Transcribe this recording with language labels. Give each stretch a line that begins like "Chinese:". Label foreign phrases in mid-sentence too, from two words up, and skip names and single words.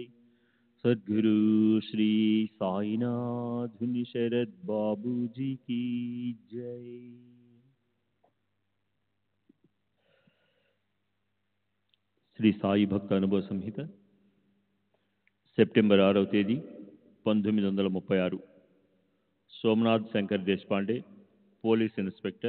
Hindi: सद्गुरु श्री साईनाथ शरद बाबू जी की जय।
Telugu: శ్రీ సాయి భక్త అనుభవ సంహిత సెప్టెంబర్ 6వ తేదీ 1936. సోమనాథ్ శంకర్ దేశపాండే, పోలీస్ ఇన్స్పెక్టర్.